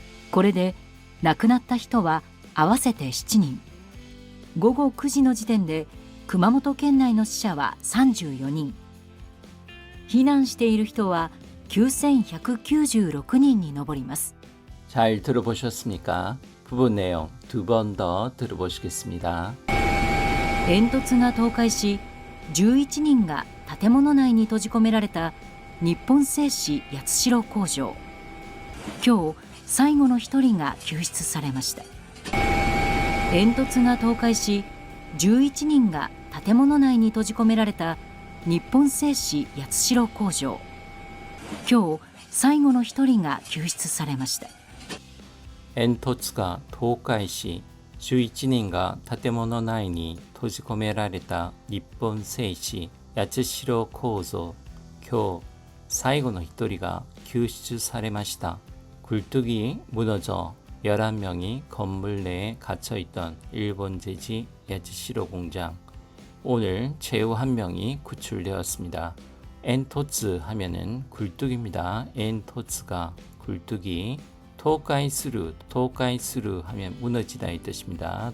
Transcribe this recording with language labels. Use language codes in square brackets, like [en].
[ja] これで亡くなった人は合わせて7人。午後9時の時点で熊本県内の死者は34人。避難している人は9196人に上ります。 [ko] 잘 들어보셨습니까? 부분 내용 두 번 더 들어보시겠습니다. [ja] 煙突が倒壊し11人が建物内に閉じ込められた日本製紙八代工場。今日最後の1人が救出されました。煙突が倒壊し11人が建物内に閉じ込められた日本製紙八代工場。今日最後の1人が救出されました。煙突が倒壊し11人が建物内に閉じ込められた日本製紙八代工場。今日最後の1人が救出されました。 [ko] 굴뚝이 무너져 11명이 건물 내에 갇혀있던 일본 제지 야츠시로 공장. 오늘 최후 1명이 구출되었습니다. 엔토츠 하면은 굴뚝입니다. 엔토츠가 굴뚝이 토카이스루 하면 무너지다 이 뜻입니다.